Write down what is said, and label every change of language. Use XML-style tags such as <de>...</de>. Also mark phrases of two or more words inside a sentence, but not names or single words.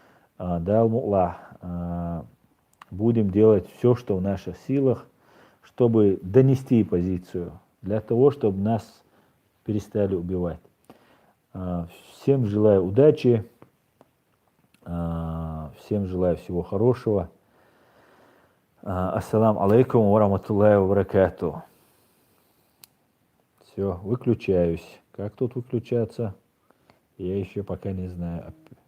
<ru>Будем делать все, что в наших силах, чтобы донести позицию, для того, чтобы нас перестали убивать. Всем желаю удачи, всем желаю всего хорошего.</ru> <ar>السلام عليكم ورحمة الله وبركاته.</ar> <ru>Все, выключаюсь. Как тут выключаться? Я еще пока не знаю.</ru>